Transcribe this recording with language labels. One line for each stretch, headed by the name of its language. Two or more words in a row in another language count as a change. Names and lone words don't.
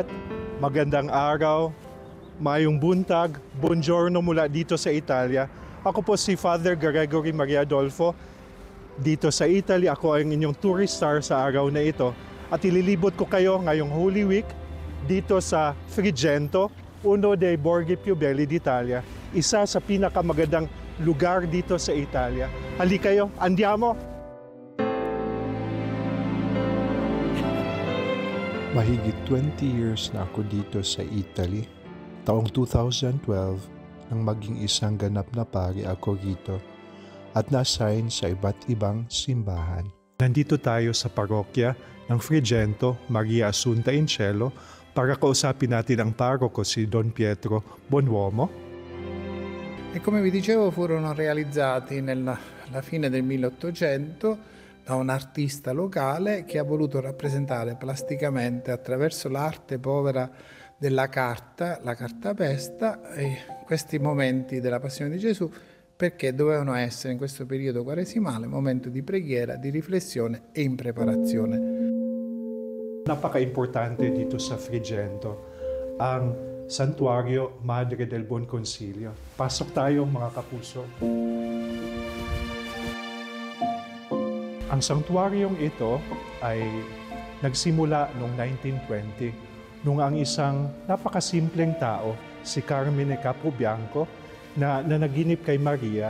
Filipino: Magandang araw.
Cebuano: Mayong buntag.
Filipino: Buongiorno mula dito sa Italia. Ako po si Father Gregory Maria Adolfo. Dito sa Italy, ako ang inyong
English: tourist star
Filipino: sa araw na ito. At ililibot ko kayo ngayong Holy Week dito sa Frigento,
Italian: uno dei borghi più belli d'Italia.
Filipino: Isa sa pinakamagandang lugar dito sa Italia. Halika kayo, andiamo! Mahigit 20 years na ako dito sa Italy. Taong 2012, nang maging isang ganap na pari ako rito at na-assign sa iba't ibang simbahan. Nandito tayo sa parokya ng Frigento, Maria Assunta in Cielo para kausapin natin ang paroko si Don Pietro Bonuomo.
Italian: E come vi dicevo, furono realizzati alla fine del 1800 da un artista locale che ha voluto rappresentare plasticamente attraverso l'arte povera della carta, la cartapesta, questi momenti della Passione di Gesù, perché dovevano essere in questo periodo quaresimale momento di preghiera, di riflessione e in preparazione.
Filipino: Napaka-importante dito sa Frigento ang Santuario Madre del Buon Consiglio. Pasok tayo mga kapuso. Ang santuaryong ito ay nagsimula noong 1920 nung ang isang napakasimpleng tao, si Carmine Capobianco, na nanaginip kay Maria.